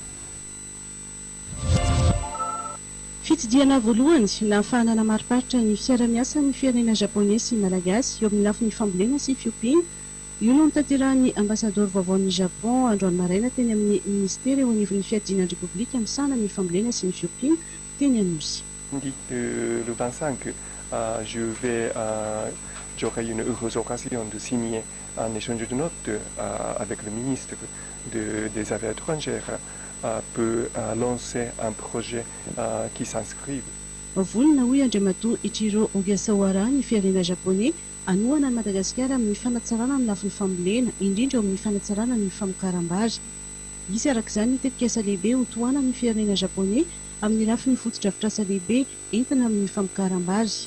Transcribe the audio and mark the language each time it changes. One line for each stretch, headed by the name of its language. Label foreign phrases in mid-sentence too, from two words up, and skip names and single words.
Malagasy: Fitsidiana voalohany nahafahana namariparitra ny fiara-miasa ny firenena japonais sy malagasy eo amin'ny lafin'ny fambolena sy fiompiana. Io no notanterahany ambassador vaovaon'ny Japon androany maraina teny amin'ny ministera eo anivon'ny fiadinan'ny République amsana ny fambolena sy ny fiompiana teny Anosy.
French: Le 25, j'aurai une heureuse occasion de signer un échange de notes avec le ministre des Affaires étrangères peut lancer un projet qui s'inscrive.
Malagasy: Volona hoe Andriamatoa Ichiro Ogasawara ny firenena japonais anohana ny Madagasikara amin'ny fanatsarana ny lafin'ny fambolena indrindra eo amin'ny fanatsarana ny famokaram-bary. Misy arak'izany ny tetikasa lehibe ho tohana ny firenena japonais amin'ny lafin'ny fotodrafitrasa lehibe entina amin'ny famokaram-bary.